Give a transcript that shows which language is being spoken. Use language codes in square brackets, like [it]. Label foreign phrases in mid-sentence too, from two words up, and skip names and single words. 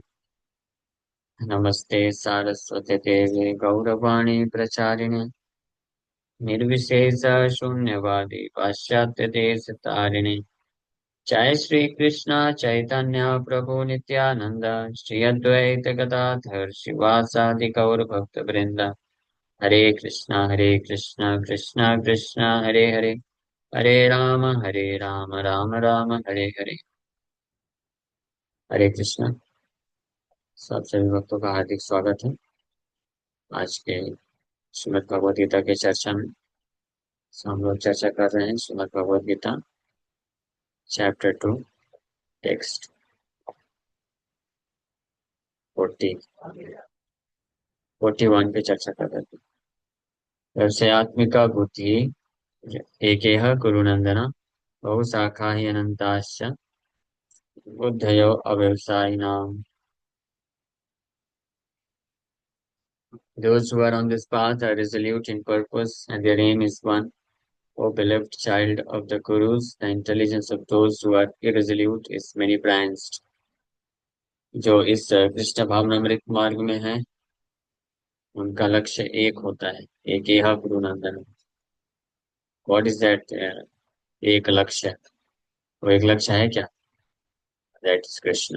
[sa] नमस्ते सारस्वते देवे गौरवाणी प्रचारिणे निर्विशेष शून्यवादी पाश्चात्य देश तारिणे। जय श्री कृष्ण चैतन्य प्रभु नित्यानंद श्री अद्वैत गदाधर शिवासादि गौर भक्त वृंद। हरे कृष्णा कृष्णा कृष्णा हरे हरे, हरे राम राम राम हरे हरे। [hi] हरे कृष्णा। सब सभी भक्तों का हार्दिक स्वागत है आज के श्रीमद् भगवद गीता के चर्चा में। So, हम लोग चर्चा कर रहे हैं श्रीमद् भगवद गीता चैप्टर 2 टेक्स्ट 41 पे चर्चा कर रहे थे। [sa] व्यवसायत्मिका बुद्धि एकेह कुरुनंदन बहुशाखा हि अनंताश्च बुद्धयो अव्यवसायिनाम्। [en] Those who are on this path are resolute in purpose and their aim is one. O beloved child of the Gurus, the intelligence of those who are irresolute is many branched। [hi] जो इस कृष्ण भावनामृत मार्ग में है उनका लक्ष्य एक होता है, एक यह गुरुनंदन। [en] What is that? [hi] एक लक्ष्य, वो एक लक्ष्य है क्या? [en] That is Krishna.